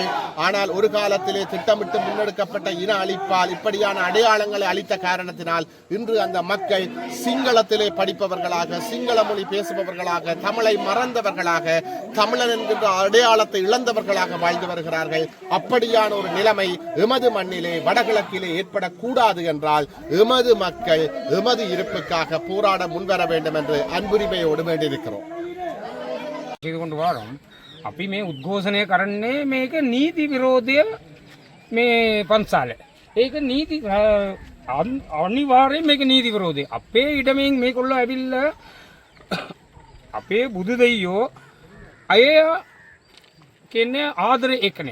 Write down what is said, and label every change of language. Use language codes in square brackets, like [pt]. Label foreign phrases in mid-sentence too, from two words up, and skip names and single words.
[ta] ஆனால் ஒரு காலத்திலே திட்டமிட்டு முன்னெடுக்கப்பட்ட இன அழிப்பால் இப்படியான அடையாளங்களை அளித்த காரணத்தினால் இன்று அந்த மக்கள் சிங்களத்திலே படிப்பவர்களாக, சிங்கள மொழி பேசுபவர்களாக, தமிழை மறந்தவர்களாக, தமிழன் என்கின்ற அடையாளத்தை இழந்தவர்களாக வாழ்ந்து வருகிறார்கள். அப்படியான ஒரு நிலைமை எமது மண்ணிலே வடகிழக்கிலே ஏற்படக்கூடாது என்றால் எமது மக்கள் எமது இருப்புக்காக போராட முன்வர வேண்டும் என்று அன்புரிமையோடு வேண்டியிருக்கிறோம். செய்து கொண்டு வரோம். [si] අපි මේ උද්ඝෝෂණය කරන්නේ මේක නීති විරෝධය මේ පන්සාල. ඒක නීති අනිවාර්යෙන් මේක නීති විරෝධී. අපේ ඉඩමෙන් මේගොල්ලෝ ඇවිල්ලා අපේ බුදු දෙයියෝ අය කියන්නේ ආදරේ එකනේ.